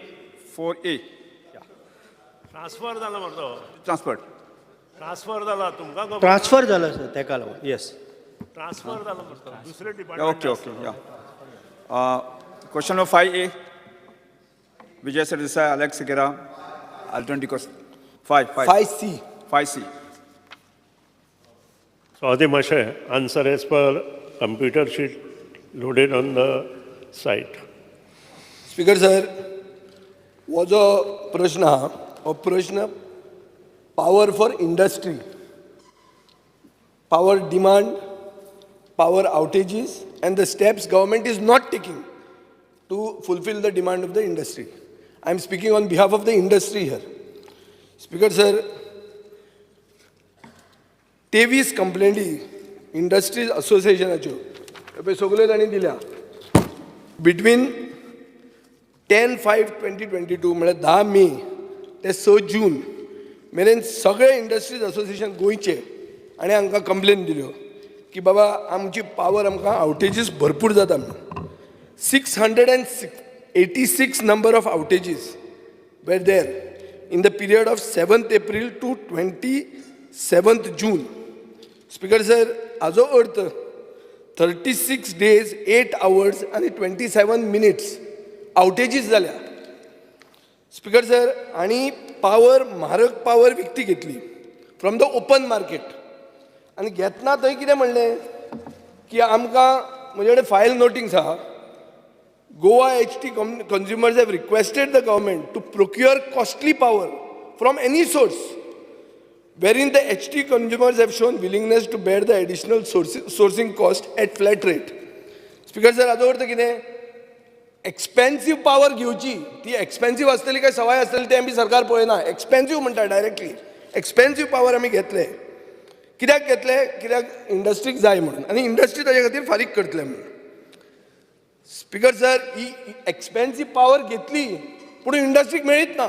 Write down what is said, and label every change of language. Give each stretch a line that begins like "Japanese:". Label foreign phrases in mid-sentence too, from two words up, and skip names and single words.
Konkani: ट्रान्सफर जाला मरे ट्रान्सफर जाला तुमकां ट्रान्सफर जाला सर तेका लागून येस ट्रान्सफर जाला मरे दुसरे डिपार्टमेंट
English: okay question number 5A विजय सरदेसाय अलेक्स सिकेरा I'll 20 question. 5C. 5C. So the answer as per computer sheet loaded on the site.
Konkani: स्पीकर सर, हो जो प्रश्न आहा हो प्रश्न
English: power for industry, power demand, power outages, and the steps government is not taking to fulfill the demand of the industry. I am speaking on behalf of the industry here. Speaker sir,
Konkani: 23 कंप्लेंटी इंडस्ट्रीज असोसिएशनाच्यो हे सगल्यो तांणी दिल्या. बिटवीन 10/5/2022 म्हळ्यार 10 मे ते 6 जून मेरेन सगळे
English: industries association
Konkani: गोंयचे आनी हांकां कंप्लेन दिल्यो की बाबा आमची पावर आमकां आउटेजीस भरपूर जाता म्हणून.
English: 686 number of outages were there in the period of 7th April to 27th June. speaker sir,
Konkani: हाजो अर्थ
English: 36 days, 8 hours
Konkani: आनी
English: 27 minutes
Konkani: आउटेजीस जाल्या.
English: speaker sir,
Konkani: आनी पावर म्हारग पावर विकती घेतली
English: from the open market.
Konkani: आनी घेतना थंय कितें म्हणलें की आमकां म्हजे कडेन
English: file notings
Konkani: आहा.
English: Goa HT consumers have requested the government to procure costly power from any source, wherein the HT consumers have shown willingness to bear the additional sourcing cost at flat rate. Speaker sir,
Konkani: हाजो अर्थ कितें?
English: expensive power
Konkani: घेवची, ती एक्सपेन्सिव आसतली काय सवाय आसतली तें आमी सरकार पळयना. एक्सपेन्सिव म्हणटा डायरेक्टली.
English: expensive power
Konkani: आमी घेतले. कित्याक घेतले? कित्याक इंडस्ट्रीक जाय म्हणून, आनी इंडस्ट्री ताजे खातीर फारीक करतले म्हणून.
English: speaker sir,
Konkani: ही
English: expensive power
Konkani: घेतली पूण इंडस्ट्रीक मेळीत ना.